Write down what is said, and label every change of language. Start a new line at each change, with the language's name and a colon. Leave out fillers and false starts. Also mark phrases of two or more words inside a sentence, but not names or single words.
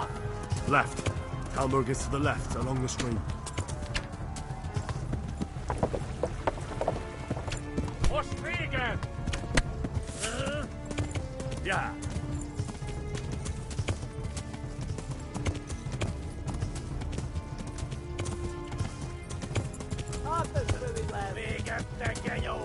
English: Left. Talmberg is to the left, along the stream.
Hungarian: Most véged!
English: Yeah.
Hungarian: Hát ez rövid lesz. Véged, te genyó!